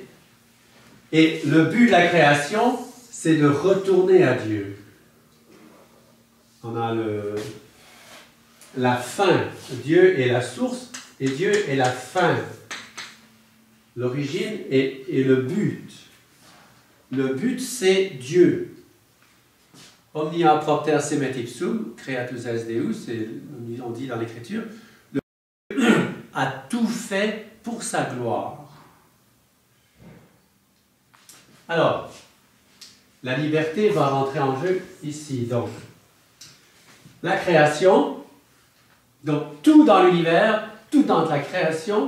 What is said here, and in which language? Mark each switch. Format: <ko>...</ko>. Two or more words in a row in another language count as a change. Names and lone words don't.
<fr>Et le but de la création, c'est de retourner à Dieu. On a la fin. Dieu est la source et Dieu est la fin. L'origine et le but. Le but, c'est Dieu.</fr> <la>Omnia propter semet ipsum, creatus est Deus,</la> <fr>on dit dans l'Écriture, le Dieu a tout fait pour sa gloire. Alors, la liberté va rentrer en jeu ici. Donc, la création, donc tout dans l'univers, tout dans la création.</fr>